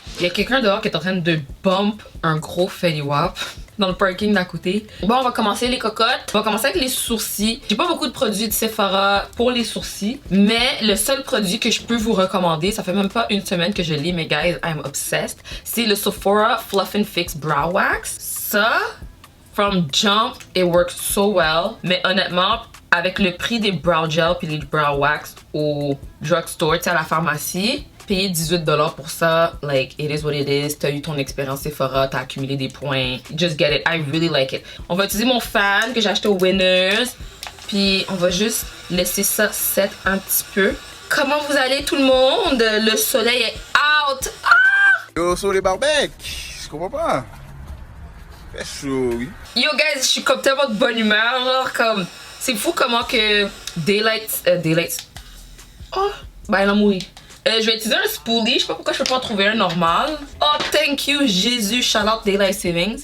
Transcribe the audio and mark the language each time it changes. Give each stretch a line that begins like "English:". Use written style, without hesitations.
French: Il y a quelqu'un dehors qui est en train de bump un gros Fenty Wap dans le parking d'à côté. Bon, on va commencer les cocottes. On va commencer avec les sourcils. J'ai pas beaucoup de produits de Sephora pour les sourcils, mais le seul produit que je peux vous recommander, ça fait même pas une semaine que je l'ai, mais guys, I'm obsessed, c'est le Sephora Fluff and Fix Brow Wax.
English: Ça, from Jump, it works so well.
French: Mais honnêtement, avec le prix des brow gel puis les brow wax au drugstore, tu sais, à la pharmacie, payer 18$ pour ça, like, it is what it is. T'as eu ton expérience Sephora, t'as accumulé des points. Just get it. I really like it. On va utiliser mon fan que j'ai acheté au Winners. Puis on va juste laisser ça set un petit peu. Comment vous allez tout le monde? Le soleil est out. Ah! Yo, sur les barbecs, je comprends pas. Fait chaud, oui. Yo guys, je suis comme tellement de bonne humeur, genre comme... C'est fou comment que Daylight... Oh, ben elle a mouru. Je vais utiliser un spoolie, je sais pas pourquoi je peux pas en trouver un normal.
English: Oh, thank you, Jésus, shout out Daylight Savings.